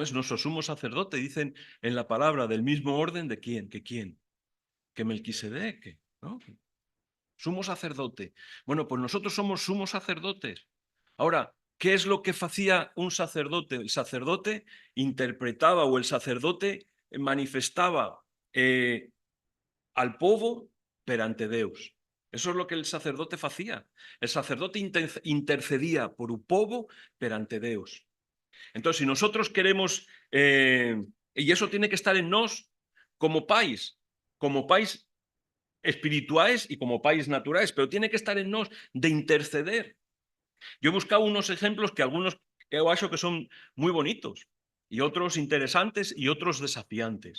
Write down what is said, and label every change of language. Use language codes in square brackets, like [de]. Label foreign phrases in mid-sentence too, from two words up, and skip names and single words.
[es] Es nuestro sumo sacerdote, dicen en la palabra, del mismo orden de quién, que Melquisedec, ¿no? Sumo sacerdote. Bueno, pues nosotros somos sumos sacerdotes. Ahora, ¿qué es lo que hacía un sacerdote? El sacerdote interpretaba o el sacerdote manifestaba al [pt] povo perante Deus. [es] Eso es lo que el sacerdote hacía. El sacerdote intercedía por un [pt] povo perante Deus. [es] Entonces, si nosotros queremos, y eso tiene que estar en nos como país espirituales y como país naturales, pero tiene que estar en nos de interceder. Yo he buscado unos ejemplos que algunos he hecho que son muy bonitos y otros interesantes y otros desafiantes.